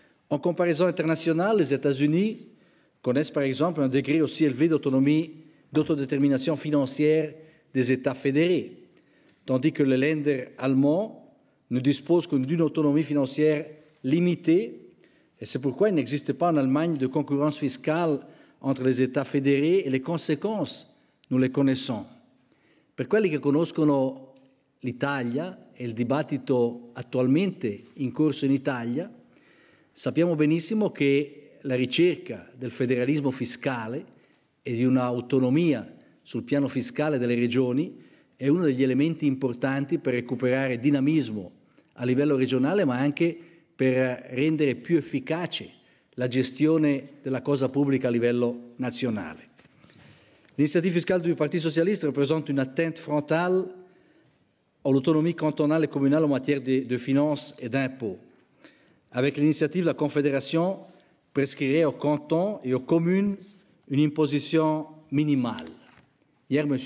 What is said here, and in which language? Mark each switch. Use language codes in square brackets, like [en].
[fr] En comparaison internationale, les États-Unis connaissent par exemple un degré aussi élevé d'autodétermination financière des États fédérés, tandis que les Länder allemands ne disposent que d'une autonomie financière limitée, et c'est pourquoi il n'existe pas en Allemagne de concurrence fiscale entre les États fédérés [it] e le [fr] conséquences, nous les connaissons. [it] Per quelli che conoscono l'Italia e il dibattito attualmente in corso in Italia, sappiamo benissimo che la ricerca del federalismo fiscale e di un'autonomia sul piano fiscale delle regioni è uno degli elementi importanti per recuperare dinamismo a livello regionale, ma anche per rendere più efficace la gestione della cosa pubblica a livello nazionale. [fr] L'initiative fiscale du Parti socialiste représente une atteinte frontale à l'autonomie cantonale et communale en matière de finances et d'impôts. Avec l'initiative, la Confédération prescrirait aux cantons et aux communes une imposition minimale. Hier, M.